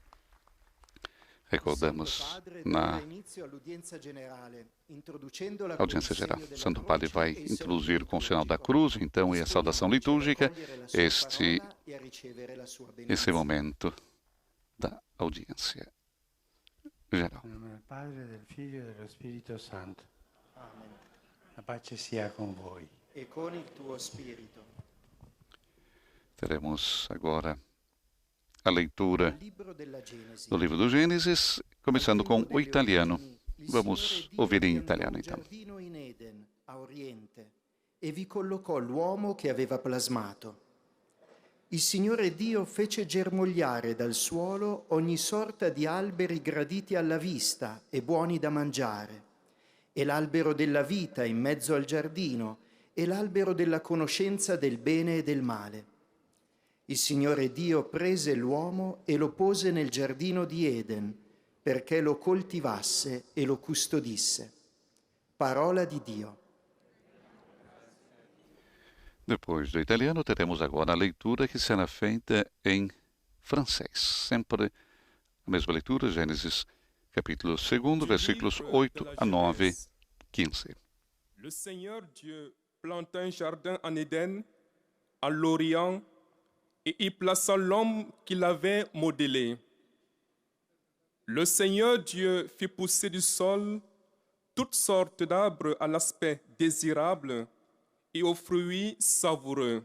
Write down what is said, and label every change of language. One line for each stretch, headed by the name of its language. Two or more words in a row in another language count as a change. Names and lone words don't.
Portuguese: Recordamos na audiência geral. O Santo Padre vai introduzir com o sinal da cruz, então, e a saudação litúrgica, esse momento da audiência geral.
Italian: Em nome del Padre, del Figlio e dello Spirito Santo. Amen. La pace sia con voi. E con il tuo spirito.
Portuguese: Teremos agora a leitura do livro do Gênesis, começando com o italiano. Vamos ouvir em italiano, então.
Italian: In Eden, a oriente, e vi collocò l'uomo che aveva plasmato. Il Signore Dio fece germogliare dal suolo ogni sorta di alberi graditi alla vista e buoni da mangiare, e l'albero della vita in mezzo al giardino, e l'albero della conoscenza del bene e del male. Il Signore Dio prese l'uomo e lo pose nel giardino di Eden, perché lo coltivasse e lo custodisse. Parola di Dio.
Portuguese: Depois do italiano, teremos agora a leitura que será feita em francês. Sempre a mesma leitura, Gênesis capítulo 2, versículos 8 a 9, 15.
French: Le Seigneur Dieu planta un jardin en Éden, à l'Orient, et y plaça l'homme qu'il avait modélé. Le Seigneur Dieu fit pousser du sol toutes sortes d'arbres à l'aspect désirable et aux fruits savoureux.